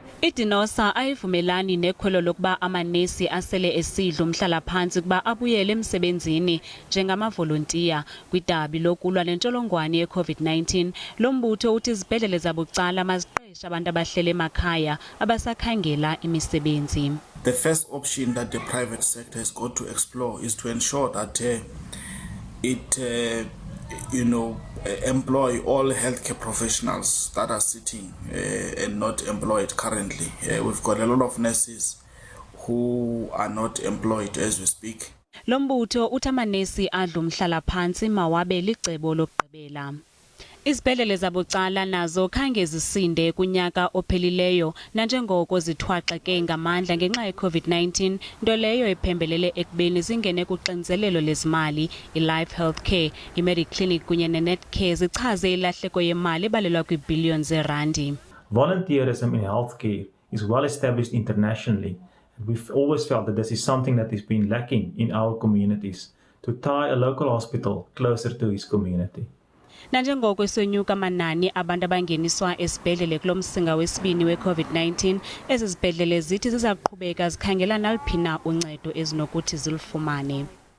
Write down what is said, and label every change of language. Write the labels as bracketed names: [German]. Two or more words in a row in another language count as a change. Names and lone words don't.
[Xhosa] I-DENOSA ayivumelani nekhwelo lokuba amanesi asele esidla umhlalaphantsi kuba abuyele emsebenzini njengama-Volontiya kwidabi lokulwa nentsolongwane ye-COVID-19. Lombutho uthi izibhedlele zabucala maziqeshe abantu abahlele emakhaya abasakhangela imisebenzi. [English] The first option that the private sector has got to explore is to ensure that employ all healthcare professionals that are sitting and not employed currently. We've got a lot of nurses who are not employed as we speak. [Xhosa] Lombutho uthi amanesi adla umhlalaphantsi mawabe licebo lokugqibela. Izibhedlele zabucala nazo khange zisinde kunyaka ophelileyo nanjengoko zithwaxeke ngamandla ngenxa ye-COVID-19, nto leyo ephembelele ekubeni zingene kuxinzelelo lezimali. I-Life Healthcare, i-Mediclinic kunye ne-Netcare zichaze ilahleko yemali ebalelwa kwiibhiliyoni zeerandi. [English] Volunteerism in healthcare is well established internationally, and we've always felt that this is something that has been lacking in our communities, to tie a local hospital closer to his community. [Xhosa] Nanjengoko esonyuka amanani abantu abangeniswa esibhedlele kulo msinga wesibini we-COVID-19, ezi zibhedlele zithi ziza kuqhubeka zikhangela naliphi na uncedo ezinokuthi zilufumane.